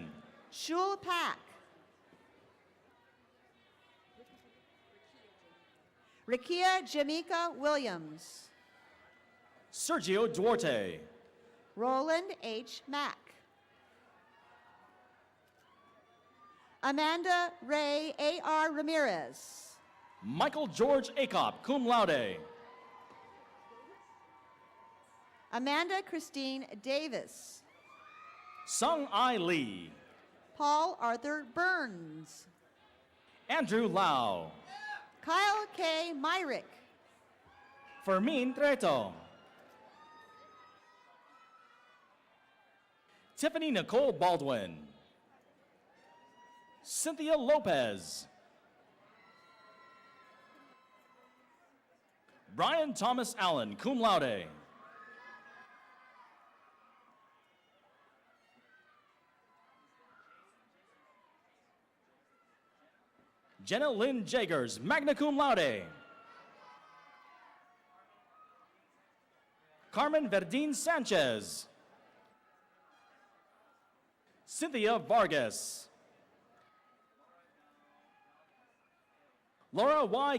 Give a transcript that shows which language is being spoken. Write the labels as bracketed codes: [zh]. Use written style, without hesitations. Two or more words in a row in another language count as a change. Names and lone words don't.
[en] Shul Pack, Rikia Jamaica Williams, Sergio Duarte, Roland H. Mack, Amanda Ray A.R. Ramirez, Michael George Acop, [la] cum laude, [en] Amanda Christine Davis, Sung Ai Lee, Paul Arthur Burns, Andrew Lau, Kyle K. Myrick, Fermin Treto, Tiffany Nicole Baldwin, Cynthia Lopez, Brian Thomas Allen, [la] cum laude, [en] Jenna Lynn Jagers, [la] magna cum laude, [en] Carmen Verdin Sanchez, Cynthia Vargas, Laura Y.